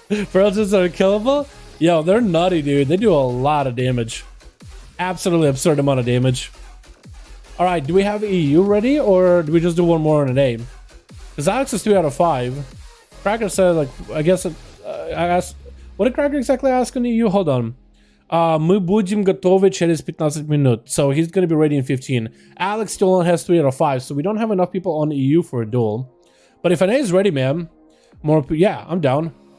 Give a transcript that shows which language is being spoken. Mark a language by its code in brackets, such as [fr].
[en] Ferocious are killable? Yo, they're nutty, dude. They do a lot of damage. Absolutely absurd amount of damage. All right, do we have EU ready, or do we just do one more in a day? Because Alex is 3 out of 5. Cracker said, like, I guess I asked, what did Cracker exactly ask on EU? Hold on. [ru] Мы будем готовы через 15 minut. [en] So he's going to be ready in 15. Alex still only has 3 out of 5, so we don't have enough people on EU for a duel. But if NA is ready, man, yeah, I'm down.